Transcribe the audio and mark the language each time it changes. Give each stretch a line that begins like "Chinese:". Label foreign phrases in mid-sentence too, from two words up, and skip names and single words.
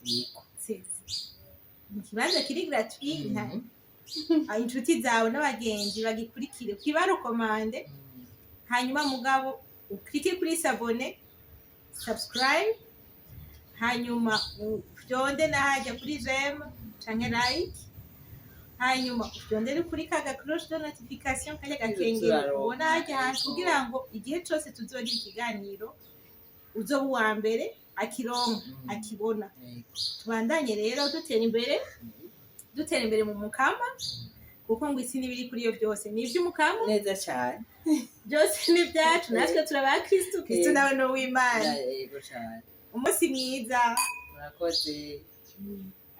Rundi: ni ikibanza kiri gratuit inshuti zawe n'abagenzi bagikurikire kwibarukomande hanyuma mugabo uklike kuri subscribe hanyuma uvyonde nahajya kuri j'aime canke like hanyuma uvyondere kuri kaga
French: cloche de notification
Rundi: kajya gakengera ubona hajya hasi kugira ngo igihe cyose tuzogira ikiganiro uzoba uwa mbere akironka akibona. Tubandanye rero dutera imbere mu mukama kuko ngo isi n'ibiri kuri yo byose ni iby'umukama neza cyane byose ni byacu natwe turaba Kristo nawe no w'Imana. Yego cyane. Umunsi mwiza murakoze.